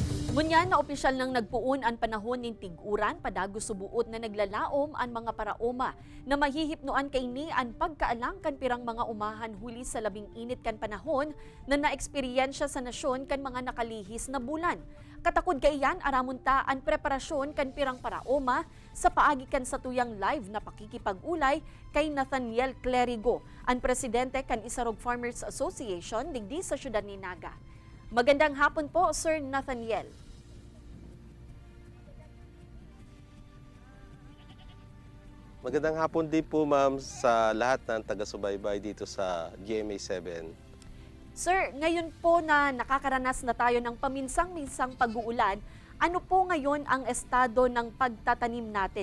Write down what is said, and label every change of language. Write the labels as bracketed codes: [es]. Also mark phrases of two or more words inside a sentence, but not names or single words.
[bik] Ngunyan na opisyal nang nagpuon ang panahon ning tiguran padagos subuot na naglalaom ang mga paraoma na mahihipnoan kay ni ang pagkaalang kan pirang mga umahan huli sa labing init kan panahon na naeksperyensya sa nasyon kan mga nakalihis na bulan. Katakod kaiyan aramon ta ang preparasyon kan pirang paraoma sa paagi kan sa tuyang live na pakikipag-ulay kay Nathaniel Clerigo, ang presidente kan Isarog Farmers Association digdi sa syudad ni Naga. [tl] Magandang hapon po, Sir Nathaniel. Magandang hapon din po, ma'am, sa lahat ng taga-subaybay dito sa GMA7. Sir, ngayon po na nakakaranas na tayo ng paminsang-minsang pag-uulan, ano po ngayon ang estado ng pagtatanim natin?